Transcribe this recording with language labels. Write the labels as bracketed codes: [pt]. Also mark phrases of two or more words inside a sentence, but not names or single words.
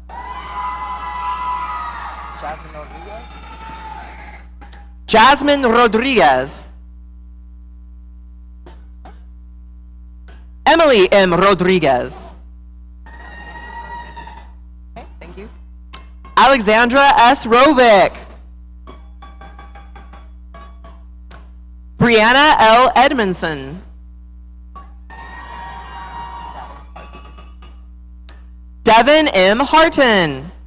[en] Jasmine Rodriguez. Emily M. Rodriguez. Okay, thank you. Alexandra S. Rovick. Brianna L. Edmondson. Devin M. Harton.